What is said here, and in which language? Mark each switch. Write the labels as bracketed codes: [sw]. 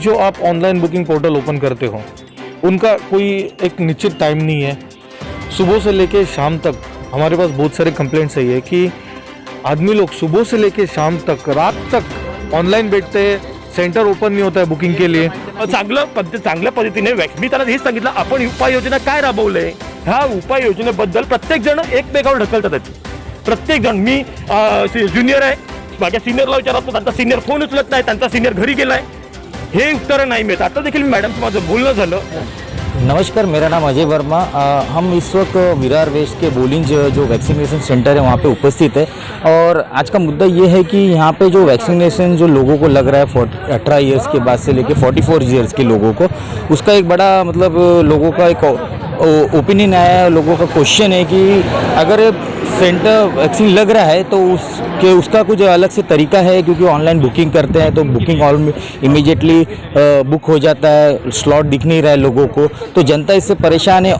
[hi] जो आप online booking portal open करते हो उनका कोई एक निश्चित टाइम नहीं है। सुबह से लेके शाम तक हमारे पास बहुत सारे कंप्लेंट्स है कि आदमी लोग सुबह से लेके शाम तक रात तक ऑनलाइन बैठते हैं, सेंटर ओपन नहीं होता है बुकिंग के लिए। [mr] चांगल्या पद्धतीने मी त्याला हेच सांगितलं, आपण उपाययोजना काय राबवलंय, ह्या उपाययोजनेबद्दल प्रत्येक जण एकमेकावर ढकलतात। प्रत्येक जण, मी ज्युनियर आहे, माझ्या सिनियरला विचारतो, त्यांचा सिनियर फोन उचलत नाही, त्यांचा सिनियर घरी गेलाय, हे उत्तर नाही मिळत। आता देखील मॅडमचं माझं बोलणं झालं। [hi] नमस्कार, मेरा नाम अजय वर्मा। हम इस वक्त विरार वेस्ट के बोलिंज जो वैक्सीनेशन सेंटर है वहाँ पे उपस्थित है और आज का मुद्दा ये है कि यहाँ पे जो वैक्सीनेशन जो लोगों को लग रहा है 18 ईयर्स के बाद से लेके 44 ईयर्स के लोगों को, उसका एक बड़ा मतलब लोगों का एक ओपिनियन आया है, लोगों का क्वेश्चन है कि अगर सेंटर वैक्सीन लग रहा है तो उसका कुछ अलग से तरीका है, क्योंकि ऑनलाइन बुकिंग करते हैं तो बुकिंग इमीडिएटली बुक हो जाता है, स्लॉट दिख नहीं रहा है लोगों को, तो जनता इससे परेशान है।